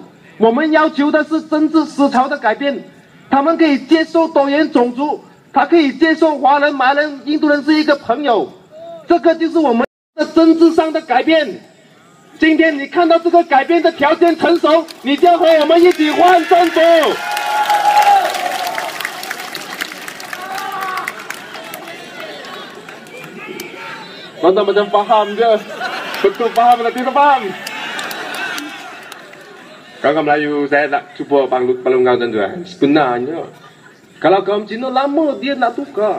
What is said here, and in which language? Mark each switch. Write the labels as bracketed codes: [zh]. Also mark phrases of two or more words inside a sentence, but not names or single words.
[zh] 我们要求的是政治思潮的改变，他们可以接受多元种族，他可以接受华人、马来人、印度人是一个朋友，这个就是我们的政治上的改变。今天你看到这个改变的条件成熟，你就要和我们一起换政府。 [ms] Tuan-tuan macam faham je. Betul faham atau tidak faham? Kaum Melayu saya nak cuba balungkan tuan-tuan. Sebenarnya kalau kaum Cina lama dia nak tukar.